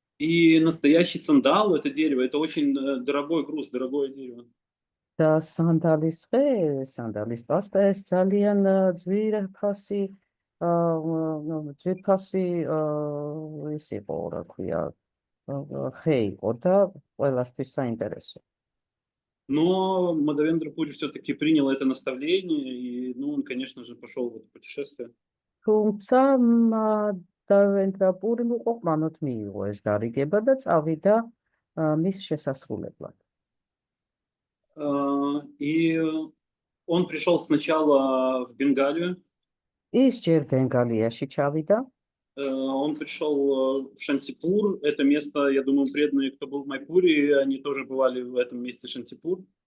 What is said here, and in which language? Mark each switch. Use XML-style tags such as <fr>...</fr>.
<ru>И настоящий сандал, это дерево, это очень дорогой груз, дорогое дерево.</ru> <ka>და სანდალის ხე, სანდალის პასტა ეს ძალიან ძვირფასი ის იყო, რა ქვია, ხე იყო და ყველასთვის საინტერესო.</ka> <ru>Но Мадхавендра Пури все-таки принял это наставление, и, он, конечно же, пошел в это путешествие.</ru> <ka>თუმცა მადავენდრა პურიმ უკვე ყმანოთ მიიღო ეს გარიგება და წავიდა მის შესასრულებლად.</ka> <ru>И он пришел сначала в Бенгалию.</ru> <ka>ის ჯერ ბენგალიაში ჩავიდა.</ka> <ru>Он пришел в Шантипур. Это место, я думаю, преданные, кто был в Майпуре, они тоже бывали в этом месте Шантипур.</ru>